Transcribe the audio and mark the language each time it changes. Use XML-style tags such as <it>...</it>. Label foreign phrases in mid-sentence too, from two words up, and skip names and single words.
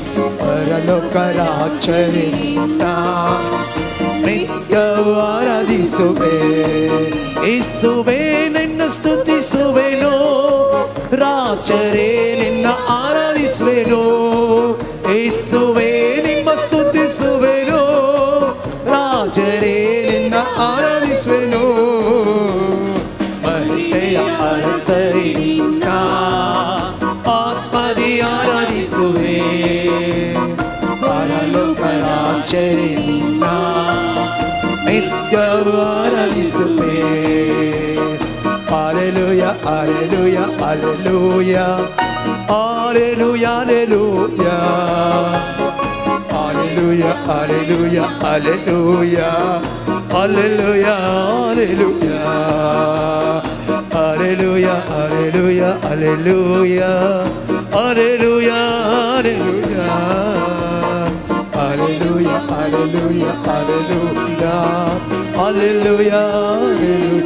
<kn>ಪರಲೋಕ ರಾಜರೇ ನಿನ್ನ ನಿತ್ಯವೂ ಆರಾಧಿಸುವೆ ಯೇಸುವೇ ನಿನ್ನ ಸ್ತುತಿಸುವೆನು ರಾಜರೇ ನಿನ್ನ ಆರಾಧಿಸುವೆನು ಯೇಸುವೇ ನಿಮ್ಮ ಸ್ತುತಿಸುವೆನು ರಾಜರೇ ನಿನ್ನ ಆರಾಧಿಸುವೆನು ಮಹಿಮೆಯ ಅರಸರಿ ನಿನ್ನ ಆತ್ಮದಿ ಆರಾಧಿಸುವೆ ಪರಲೋಕ ರಾಜರೇ ನಿನ್ನ ನಿತ್ಯವೂ ಆರಾಧಿಸುವೆ</kn> <en>Hallelujah, hallelujah, hallelujah, hallelujah, hallelujah, hallelujah, hallelujah, hallelujah, hallelujah, hallelujah, hallelujah, hallelujah, hallelujah, hallelujah, hallelujah, hallelujah, hallelujah, hallelujah, hallelujah.</en>